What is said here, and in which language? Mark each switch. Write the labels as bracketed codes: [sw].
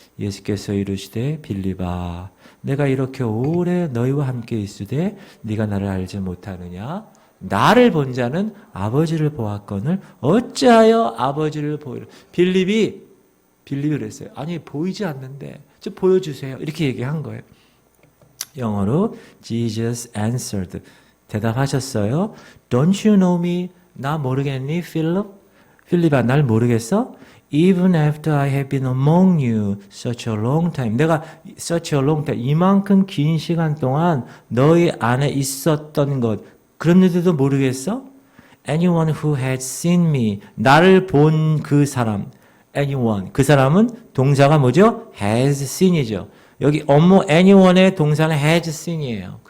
[ko] 예수께서 이르시되 빌립아 내가 이렇게 오래 너희와 함께 있으되 네가 나를 알지 못하느냐? 나를 본 자는 아버지를 보았거늘 어찌하여 아버지를 보이라. 빌립이 빌리브를 했어요. 아니 보이지 않는데 좀 보여주세요. 이렇게 얘기한 거예요. 영어로 [en] Jesus answered. [ko] 대답하셨어요. [en] Don't you know me? [ko] 나 모르겠니, 필립? 필립아, 날 모르겠어? [en] Even after I have been among you such a long time. [ko] 내가 [en] such a long time. [ko] 이만큼 긴 시간 동안 너희 안에 있었던 것. 그런데도 모르겠어? [en] Anyone who has seen me. [ko] 나를 본 그 사람. Anyone. 그 사람은 동사가 뭐죠? has seen이죠. 여기 업무 anyone의 동사는 has seen이에요.